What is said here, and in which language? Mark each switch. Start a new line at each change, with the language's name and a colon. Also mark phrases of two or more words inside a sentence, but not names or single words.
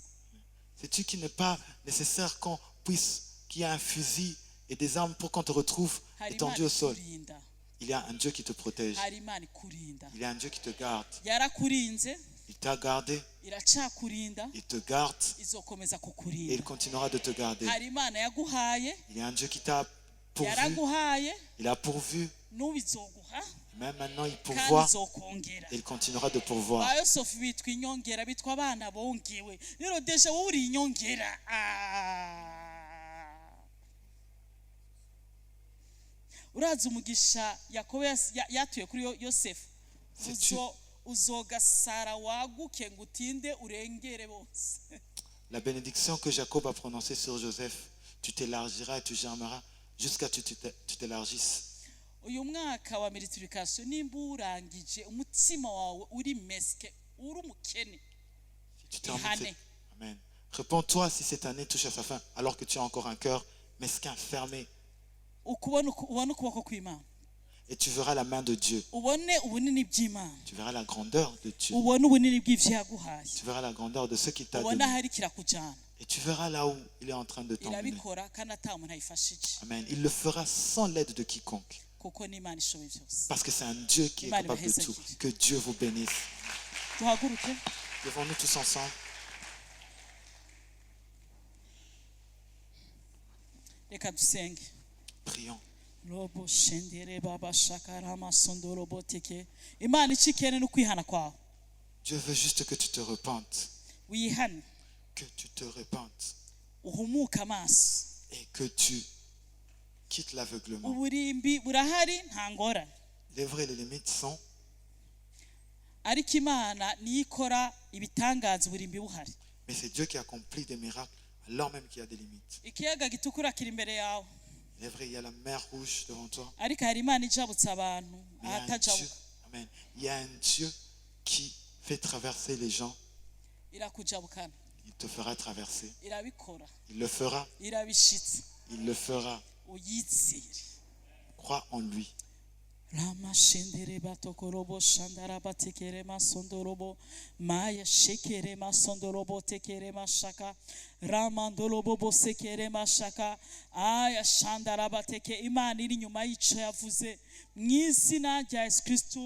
French: Sais-tu qu'il n'est pas nécessaire qu'il y ait un fusil et des armes pour qu'on te retrouve
Rundi: Hari
French: étendu
Rundi: Imana
French: au sol?
Rundi: ikurinda,
French: Il y a un Dieu qui te protège.
Rundi: hari Imana ikurinda.
French: Il y a un Dieu qui te garde.
Rundi: Yarakurinze,
French: Il t'a gardé,
Rundi: iracakurinda,
French: il te garde
Rundi: izokomeza
French: et il
Rundi: kukurinda.
French: continuera de te garder.
Rundi: Hari Imana yaguhaye,
French: Il y a un Dieu qui t'a pourvu,
Rundi: yaraguhaye,
French: il a pourvu,
Rundi: n'ubizoguha
French: même maintenant il
Rundi: kandi
French: pourvoit
Rundi: izokongera.
French: et il continuera de pourvoir.
Rundi: Ba Yosefu bitwa inyongera, bitwa abana bongewe. Rero deja wowe uri inyongera. Urazi umugisha Yakobo yatuye kuri Yosefu. Uzogasara waguke ngo utinde urengere bose.
French: La bénédiction que Jacob a prononcée sur Joseph, tu t'élargiras et tu germeras jusqu'à ce que tu t'élargisses.
Rundi: Uyu mwaka wa multiplication nimba urangije umutima wawe uri meske, uri umukene.
French: Si tu termines Amen. Réponds-toi si cette année touche à sa fin alors que tu as encore un cœur mesquin, fermé.
Rundi: Ubone ukuboko kw'Imana.
French: Et tu verras la main de Dieu.
Rundi: Ubone ubunini bw'Imana.
French: Tu verras la grandeur de Dieu.
Rundi: Ubone ubunini bw'ivyo yaguhaye.
French: Tu verras la grandeur de ce qu'il t'a
Rundi: Ubone
French: donné.
Rundi: ahari kirakujana.
French: Et tu verras là où il est en train de t'emmener.
Rundi: Irabikora kandi ata muntu ayifashije. Amen.
French: Il le fera sans l'aide de quiconque.
Rundi: Kuko ni Imana ishoboye byose.
French: Parce que c'est un Dieu qui est
Rundi: Imana
French: capable de
Rundi: ibaheze
French: tout.
Rundi: akiri.
French: Que Dieu vous bénisse.
Rundi: Duhaguruke.
French: Levons-nous tous ensemble.
Rundi: Reka dusenge.
French: Prions. Robo shendere baba shakara masondoro boteke.
Rundi: Imana ikikene no kwihana kwawe.
French: Dieu veut juste que tu te repentes.
Rundi: Wihane.
French: Que tu te repentes.
Rundi: Uhumuka amaso.
French: Et que tu quittes l'aveuglement.
Rundi: Uburimbi burahari nta ngorane.
French: Les vraies les limites sont.
Rundi: Ariko Imana niyo ikora ibitangaza uburimbi buhari.
French: Mais c'est Dieu qui accomplit des miracles alors même qu'il y a des limites.
Rundi: Ikiyaga gitukura kiri imbere yawe.
French: Il est vrai, il y a la mer rouge devant toi.
Rundi: Ariko hari Imana ijabutsa abantu
French: Mais il y a un
Rundi: ahatajabuka.
French: Dieu, Amen. Il y a un Dieu qui fait traverser les gens.
Rundi: Irakujabukana.
French: Il te fera traverser.
Rundi: irabikora
French: Il le fera.
Rundi: irabishitse
French: Il le fera.
Rundi: uyizere.
French: Crois en lui. Rama shendere batokorobo shandara batekere masondorobo maya shekere masondorobo tekere mashaka ramandorobo bosekere mashaka aya shandara bateke.
Rundi: Imana iri nyuma y'ico yavuze mu izina rya Yesu Kristo.